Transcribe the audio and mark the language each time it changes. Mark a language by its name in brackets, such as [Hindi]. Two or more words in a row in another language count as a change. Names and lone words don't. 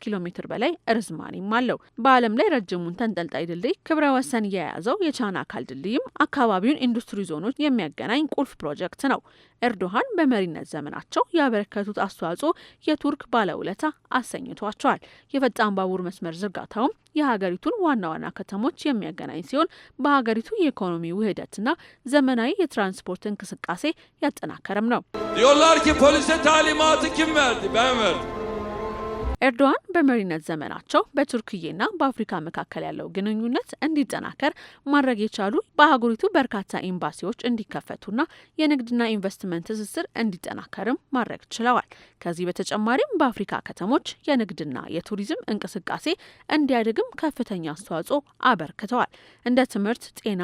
[Amharic] ኪሎ ሜትር በላይ ርዝማኔም አለው። በዓለም ላይ ረጅሙን ተንጠልጣይ ድልድይ ክብረ ወሰን የያዘው የቻናካል ድልድይም አካባቢውን ኢንዱስትሪ ዞኖች የሚያገናኝ ቁልፍ ፕሮጀክት ነው። ኤርዶሃን በመሪነት ዘመናቸው ያበረከቱት አስተዋጽኦ የቱርክ ባለውለታ አሰኝቷቸዋል። የፈጣን ባቡር መስመር ዝርጋታውም የሀገሪቱን ዋና ዋና ከተሞች የሚያገናኝ ሲሆን በሀገሪቱ የኢኮኖሚ ውህደትና ዘመናዊ የትራንስፖርት እንቅስቃሴ ያጠናከረም ነው። [Turkish] Diyorlar ki polise talimatı kim verdi? Ben verdim. [Amharic] ኤርዶሃን በመሪነት ዘመናቸው በቱርክዬና በአፍሪካ መካከል ያለው ግንኙነት እንዲጠናከር ማድረግ የቻሉ በሀገሪቱ በርካታ ኤምባሲዎች እንዲከፈቱና የንግድና ኢንቨስትመንት ትስስር እንዲጠናከርም ማድረግ ችለዋል። ከዚህ በተጨማሪም በአፍሪካ ከተሞች የንግድና የቱሪዝም እንቅስቃሴ እንዲያድግም ከፍተኛ አስተዋጽኦ አበርክተዋል። እንደ ትምህርት፣ ጤና፣